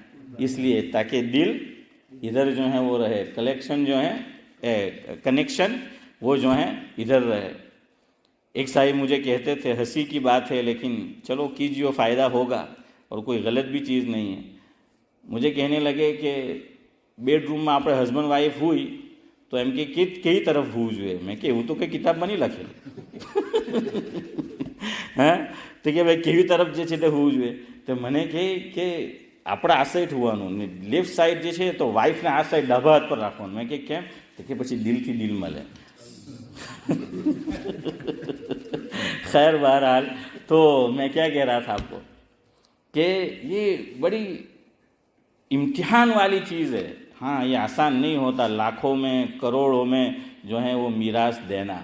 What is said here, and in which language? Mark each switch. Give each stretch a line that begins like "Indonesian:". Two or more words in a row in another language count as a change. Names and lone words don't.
Urdu: اس لیے تاکہ دل ادھر جو ہے وہ رہے, کلیکشن جو ہے کنیکشن وہ جو ہے ادھر رہے. ایک صاحب مجھے کہتے تھے, ہنسی کی بات ہے لیکن چلو کیجیے فائدہ ہوگا اور کوئی غلط بھی چیز نہیں ہے. مجھے کہنے لگے کہ بیڈ روم میں آپ
English: husband wife
Urdu: ہوئی تو
Gujarati: એમ કે કઈ તરફ હોવું જોઈએ. મેં કે એવું તો કંઈ કિતાબમાં નહીં લખેલું. તો કે ભાઈ કેવી તરફ જે છે તે હોવું જોઈએ. તો મને કહે કે આપણે આ સાઈડ હોવાનું ને
English: left side
Gujarati: જે છે તો વાઈફને આ સાઈડ ડાબા હાથ પર રાખવાનું. મેં કે કેમ? તો કે પછી દિલથી દિલ મળે.
Urdu: خیر بہرحال تو میں کیا کہہ رہا تھا آپ کو کہ یہ بڑی امتحان والی چیز ہے. ہاں یہ آسان نہیں ہوتا, لاکھوں میں کروڑوں میں جو ہے وہ میراث دینا.